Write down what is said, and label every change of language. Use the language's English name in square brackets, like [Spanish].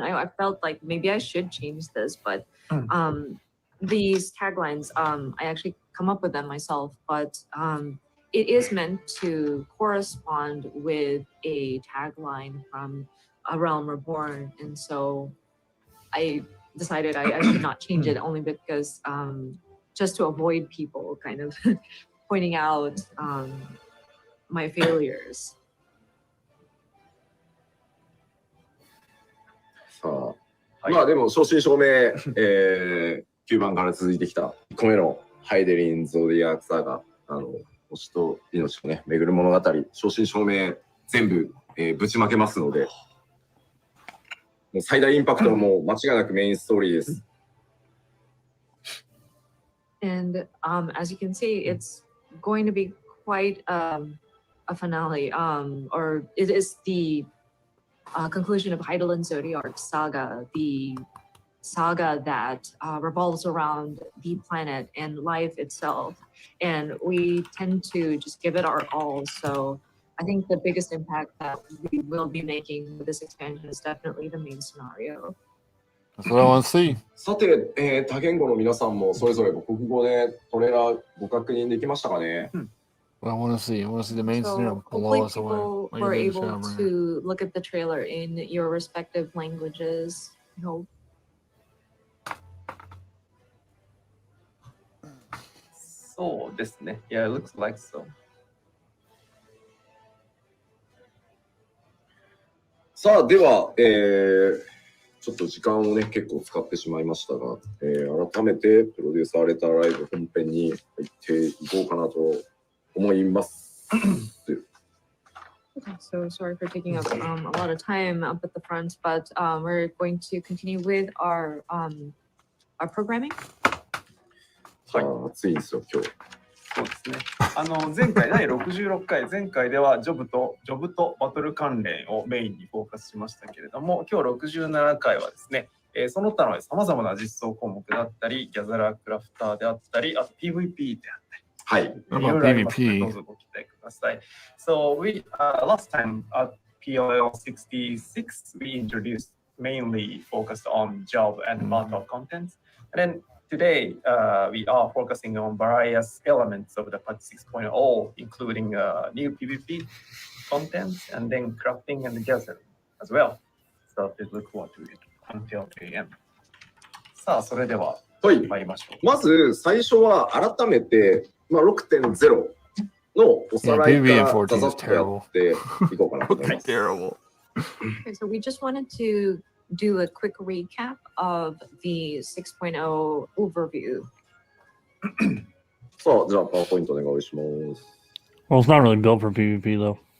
[English] I felt like maybe I should change this, but these taglines, I actually come up with them myself, but it is meant to correspond with a tagline from A Realm Reborn, and so I decided I should not change it, only because just to avoid people kind of pointing out my failures. [Japanese] さあ、まあでも正真正銘、9番から続いてきた1個目のハイデリン・ゾディアークサーガ、星と命をね巡る物語、正真正銘全部、ぶちまけますので、もう最大インパクトはもう間違いなくメインストーリーです。 [English] And as you can see, it's going to be quite a finale, or it is the conclusion of Heidelin Zodiac Saga, the saga that revolves around the planet and life itself. And we tend to just give it our all. So I think the biggest impact that we will be making with this expansion is definitely the main scenario. That's what I want to see. [Japanese] さて、多言語の皆さんもそれぞれ母国語でトレーラーご確認できましたかね？ [English] What I want to see. I want to see the main scenario So hopefully below us. people were able to look at the trailer in your respective languages. I hope. [Japanese] そうですね。 [English] Yeah, it looks like so. [Japanese] さあ、では、ちょっと時間をね、結構使ってしまいましたが、改めてプロデューサーレターライブ本編に入っていこうかなと思います。 [English] Okay, so sorry for taking up a lot of time up at the front, but we're going to continue with our programming. [Japanese] はい、暑いんですよ、今日。そうですね。前回第66回前回ではジョブとバトル関連をメインにフォーカスしましたけれども、今日67回はですね、その他のさまざまな実装項目であったり、ギャザラークラフターであったり、あと PVP であったり。はい。 [English] PVP. [Japanese] どうぞご期待ください。 [English] So we last time at PLL66 we introduced mainly focused on job and battle contents, and then today we are focusing on various elements of the patch 6.0, including new PVP contents and then crafting and gathering as well. So please look forward to it until the end. [Japanese] さあそれでは参りましょう。まず最初は改めて、6.0 のおさらいからざざっとやっていこうかなと思います。 [English] Terrible. Okay, so we just wanted to do a quick recap of the 6.0 overview. [Japanese] さあ、じゃあパワーポイントお願いします。 [English] Well, it's not really built for PvP though.